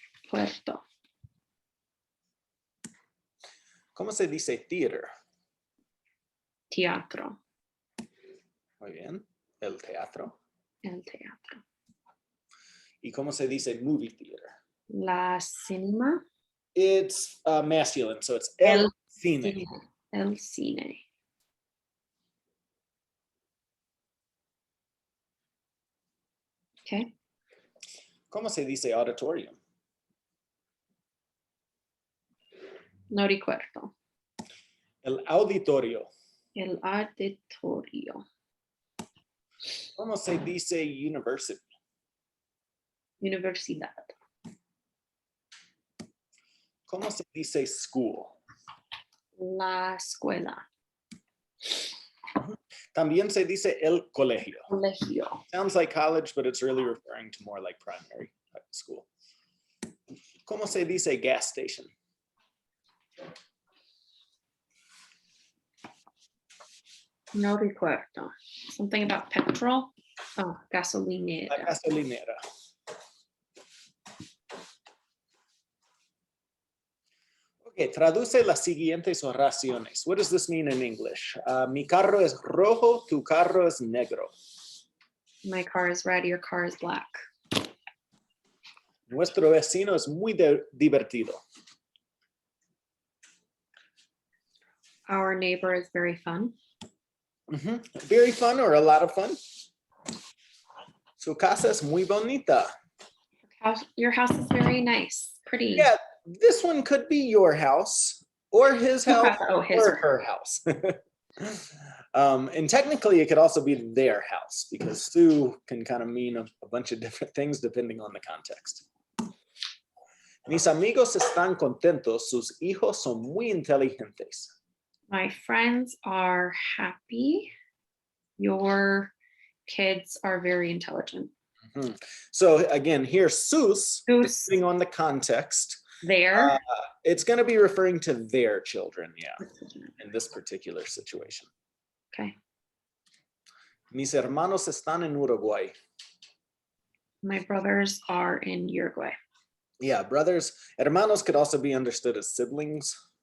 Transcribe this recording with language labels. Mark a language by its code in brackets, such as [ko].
[es] Puerto. ¿Cómo se dice theater? Teatro. Muy bien. El teatro. El teatro. ¿Y cómo se dice movie theater? La cinema. [en] It's masculine, so it's el cine. [es] El cine. [en] Okay. [es] ¿Cómo se dice auditorium? No recuerdo. El auditorio. El auditorio. ¿Cómo se dice university? Universidad. ¿Cómo se dice school? La escuela. También se dice el colegio. Colegio. [en] Sounds like college, but it's really referring to more like primary school. [es] ¿Cómo se dice gas station? No recuerdo. [en] Something about petrol. Oh, gasolinera. [es] La gasolinera. Okay, traduce las siguientes oraciones. [en] What does this mean in English? [es] Mi carro es rojo, tu carro es negro. [en] My car is red, your car is black. [es] Nuestro vecino es muy divertido. [en] Our neighbor is very fun. Very fun or a lot of fun. [es] Su casa es muy bonita. [en] Your house is very nice, pretty. Yeah, this one could be your house or his house or her house. And technically it could also be their house because Sue can kind of mean a bunch of different things depending on the context. [es] Mis amigos están contentos, sus hijos son muy inteligentes. [en] My friends are happy. Your kids are very intelligent. Mhm. So again, here, sus, [es] Sus. [en] depending on the context, There. it's going to be referring to their children, yeah, in this particular situation. Okay. [es] Mis hermanos están en Uruguay. [en] My brothers are in Uruguay. Yeah, brothers. Hermanos could also be understood as siblings.